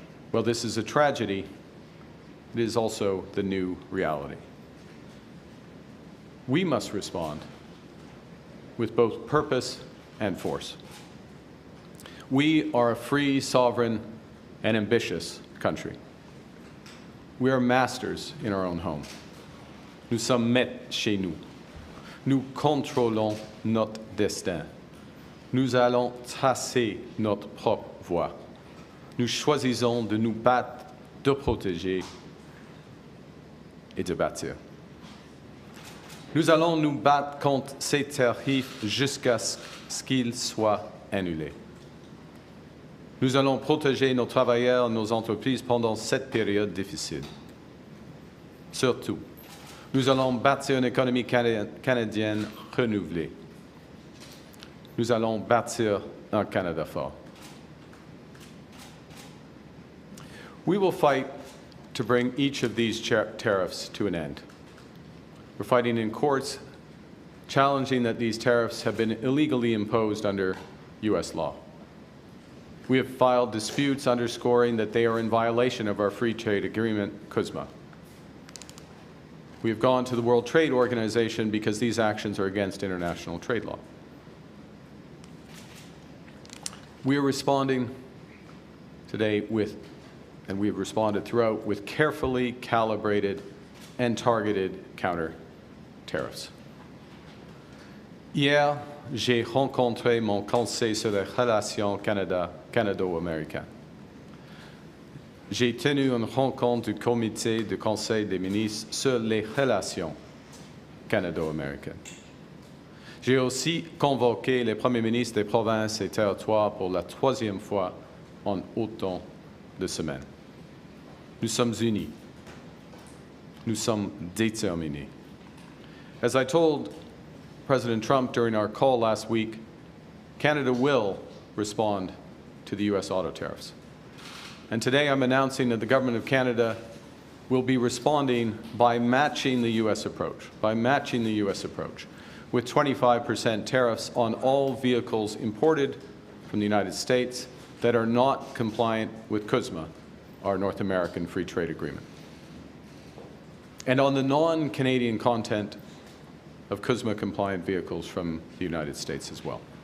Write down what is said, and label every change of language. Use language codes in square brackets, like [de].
[en] Well, this is a tragedy. It is also the new reality. We must respond with both purpose and force. We are a free, sovereign, and ambitious country. We are masters in our own home. [fr] Nous sommes maîtres chez nous. Nous contrôlons notre destin. Nous allons tracer notre propre voie. Nous choisissons de nous battre, de protéger et de bâtir. Nous allons nous battre contre ces tarifs jusqu'à ce qu'ils soient annulés. Nous allons protéger nos travailleurs, nos entreprises pendant cette période difficile. Surtout, nous allons bâtir une économie canadienne renouvelée. Nous allons bâtir un Canada fort. [en] We will fight to bring each of these tariffs to an end. We're fighting in courts, challenging that these tariffs have been illegally imposed under U.S. law. We have filed disputes underscoring that they are in violation of our free trade agreement, CUSMA. We have gone to the World Trade Organization because these actions are against international trade law. We are responding today with, and we have responded throughout, with carefully calibrated and targeted counter-tariffs. [fr] Hier, j'ai rencontré mon conseil sur les relations canado-américaines. J'ai tenu une rencontre du comité du Conseil des ministres sur les relations canado-américaines. J'ai aussi convoqué les premiers ministres des provinces et territoires pour la troisième fois en autant de semaines. Nous sommes unis. Nous sommes déterminés. [en] As I told President Trump during our call last week, Canada will respond to the U.S. auto tariffs. And today I'm announcing that the Government of Canada will be responding by matching the U.S. approach, with 25% tariffs on all vehicles imported from the United States that are not compliant with CUSMA, our North American Free Trade Agreement, and on the non-Canadian content of CUSMA-compliant vehicles from the United States as well.